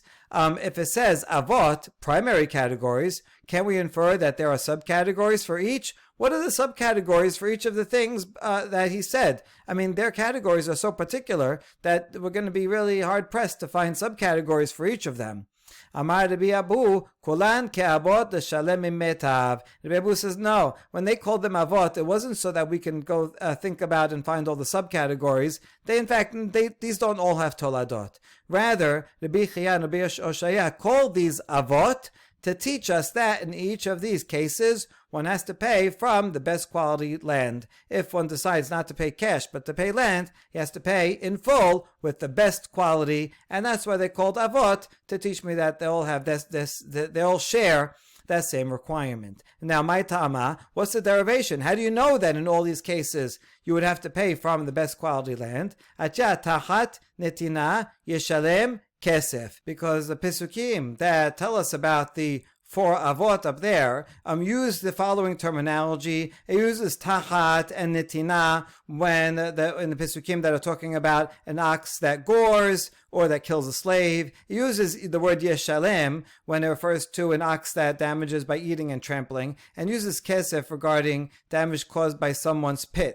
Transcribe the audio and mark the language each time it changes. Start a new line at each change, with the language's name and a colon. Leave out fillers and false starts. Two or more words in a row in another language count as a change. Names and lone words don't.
English: If it says avot, primary categories, can we infer that there are subcategories for each? What are the subcategories for each of the things that he said? I mean, their categories are so particular that we're going to be really hard-pressed to find subcategories for each of them.
Hebrew: אמר רבי אבו כולן כאבות לשלם מימיטב.
English: Rabbi Abu says, no, when they called them avot, it wasn't so that we can go think about and find all the subcategories. These don't all have toladot. Rather, Rabbi Chia and Rabbi Oshaya called these avot to teach us that in each of these cases, one has to pay from the best quality land. If one decides not to pay cash but to pay land, he has to pay in full with the best quality, and that's why they called avot, to teach me that they all have they all share that same requirement. Now,
Aramaic: מאי טעמא,
English: what's the derivation? How do you know that in all these cases you would have to pay from the best quality land?
Hebrew: אתיא תחת נתינה ישלם כסף,
English: because the Pesukim that tell us about the for avot up there use the following terminology. It uses tachat and netina when in the Pesukim that are talking about an ox that gores or that kills a slave. It uses the word yeshalem when it refers to an ox that damages by eating and trampling, and uses kesef regarding damage caused by someone's pit.